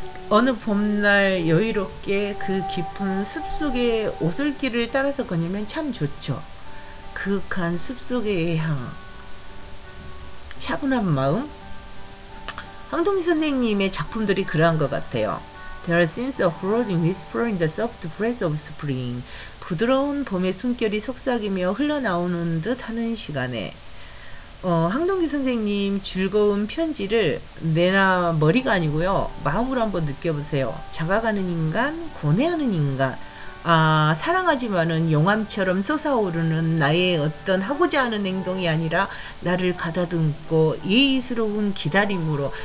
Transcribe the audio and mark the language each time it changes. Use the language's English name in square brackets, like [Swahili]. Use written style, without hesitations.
[Korean] 어느 봄날 여유롭게 그 깊은 숲속의 오솔길을 따라서 거니면 참 좋죠. 그윽한 숲속의 향, 차분한 마음. 황동기 선생님의 작품들이 그러한 것 같아요. [English] There are scenes of floating whisper in the soft breath of spring. [Korean] 부드러운 봄의 숨결이 속삭이며 흘러나오는 듯 하는 시간에 황동기 선생님 즐거운 편지를 내나 머리가 아니고요, 마음으로 한번 느껴보세요. 작아가는 인간, 고뇌하는 인간, 사랑하지만은 용암처럼 솟아오르는 나의 어떤 하고자 하는 행동이 아니라 나를 가다듬고 예의스러운 기다림으로.